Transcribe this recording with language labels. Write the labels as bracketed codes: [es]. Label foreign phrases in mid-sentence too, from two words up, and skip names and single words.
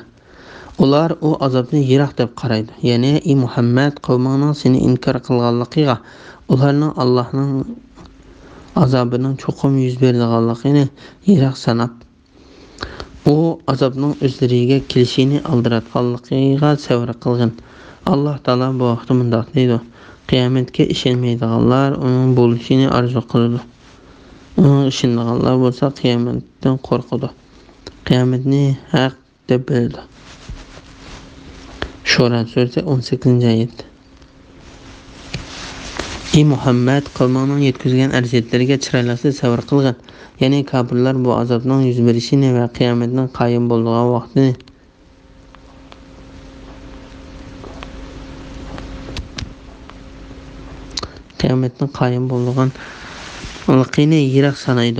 [uz] Ular o azobni yiroq deb qaraydi. Ya'ni Muhammad qavmining seni inkor qilganligiga, ularning Allohning azobining cho'qim yuz berganligini yiroq sanab, u azobning o'zlariga kelishini aldiratganligiga sabr qilgan. Alloh taolo bu vaqtda mundaq deydi: Qiyomatga ishonmaydiganlar uning bo'lishini orzu qiladi. Uning ishonganlar bo'lsa qiyomatdan qo'rqadi. Qiyomatni haq deb biladi. [tr] Şura suresi 18. ayet. [uz] Muhammed qavmining yetkazgan arziyatlarga chiroyli sabr qilgan. Ya'ni kafirlar bu azobning yuz berishini va qiyomatning qoyim bo'lgan vaqtini yiroq sanaydi.